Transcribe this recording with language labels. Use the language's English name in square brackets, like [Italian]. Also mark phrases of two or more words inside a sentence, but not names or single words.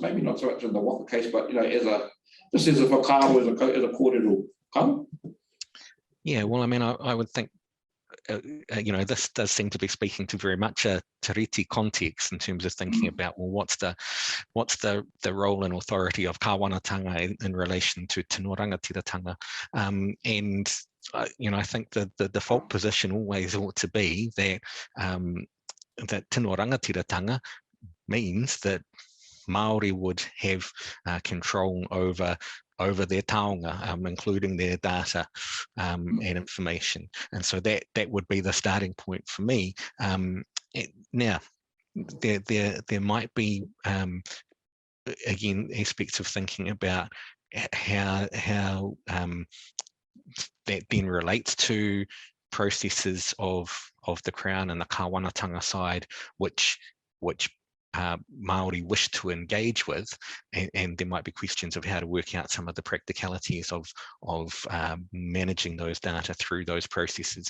[English] Maybe not so much in the waka case, but just as a whakaro, as a kōrero. Yeah, well, I mean, I would think, this does seem to be speaking to very much a Tureiti context in terms of thinking about, well, what's the role and authority of kāwanatanga in relation to [Māori] tino rangatiratanga, [English] and I think the default position always ought to be that that [Māori] tino rangatiratanga [English] means that Māori would have control over their taonga, including their data and information. And so that would be the starting point for me. Now, there might be, again, aspects of thinking about how that then relates to processes of the Crown and the kāwanatanga side, which Māori wish to engage with, and there might be questions of how to work out some of the practicalities of managing those data through those processes.